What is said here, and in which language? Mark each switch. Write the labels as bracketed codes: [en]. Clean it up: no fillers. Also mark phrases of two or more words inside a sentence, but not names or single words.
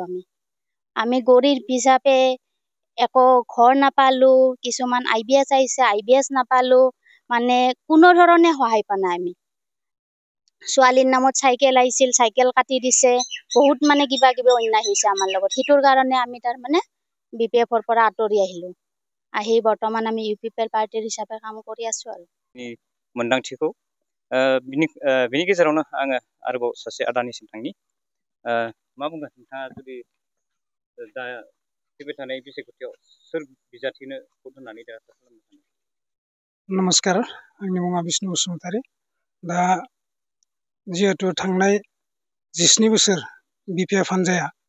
[as] আমি গৰীব হিচাপে একো ঘৰ নাপালো কিছুমান আইবিএছ আহিছে আইবিএছ নাপালো মানে কোনো ধৰণে সহায় পোৱা নাই আমি ছোৱালীৰ নামত চাইকেল আহিছিল চাইকেল কাটি দিছে বহুত মানে কিবা কিবি অন্যায় হৈছে আমাৰ লগত সেইটোৰ কাৰণে আমি তাৰ মানে বিপিএফৰ পৰা আঁতৰি আহিলো আহি বৰ্তমান আমি ইউপিপিএল পাৰ্টিৰ হিচাপে কাম কৰি আছো আৰু [brx] मोन्दांथिखौ बिनि गेजेरावनो आङो आरोबाव सासे आदानिसिम थांनि मा बुंगोन नोंथाङा जुदि दा फैबाय थानाय बिसायख'थियाव सोर बिजाथिनो भट होनानै देरहासार खालामनो सानो नमस्कार आंनि मुङा बिष्णु बसुमतारी दा जिहेतु थांनाय 19 बोसोर बिपिएफ हान्जाया